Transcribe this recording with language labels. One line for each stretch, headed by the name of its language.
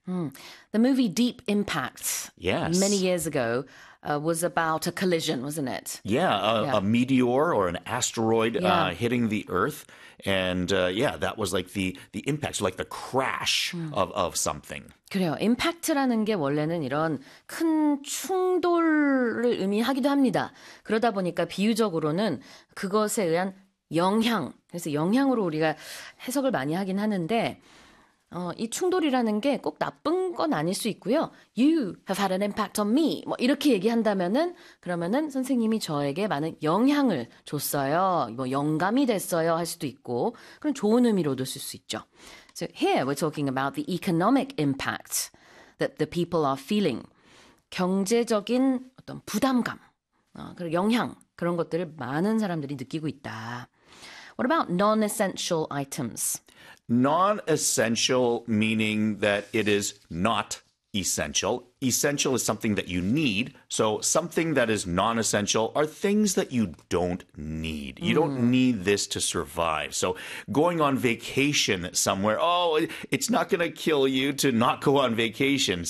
English: The movie Deep Impact, yes. many years ago, was about a collision, wasn't it? Yeah, a meteor or an asteroid hitting the Earth. And yeah, that was like the impact, so like the crash of something.
Korean: 그래요. 임팩트라는 게 원래는 이런 큰 충돌을 의미하기도 합니다. 그러다 보니까 비유적으로는 그것에 의한 영향, 그래서 영향으로 우리가 해석을 많이 하긴 하는데 이 충돌이라는 게 꼭 나쁜 건 아닐 수 있고요.
English: You have had an impact on me.
Korean: 뭐 이렇게 얘기한다면은 그러면은 선생님이 저에게 많은 영향을 줬어요. 뭐 영감이 됐어요 할 수도 있고 그런 좋은 의미로도 쓸 수 있죠.
English: So here we're talking about the economic impact that the people are feeling.
Korean: 경제적인 어떤 부담감, 그리고 영향 그런 것들을 많은 사람들이 느끼고 있다.
English: What about non-essential items? Non-essential meaning that it is not essential. Essential is something that you need. So something that is non-essential are things that you don't need. You don't need this to survive. So going on vacation somewhere, oh, it's not going to kill you to not go on vacation.